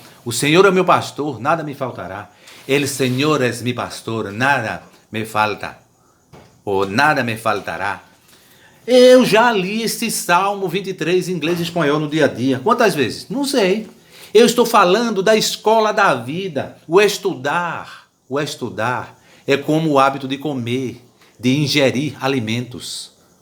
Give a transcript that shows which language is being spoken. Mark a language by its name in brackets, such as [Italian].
[Portuguese] O Senhor é meu pastor, nada me faltará. [Spanish] El Señor es mi pastor, nada me falta. [Portuguese] Ou nada me faltará. Eu já li esse Salmo 23 em inglês e espanhol no dia a dia. Quantas vezes? Não sei. Eu estou falando da escola da vida. O estudar é como o hábito de comer, de ingerir alimentos.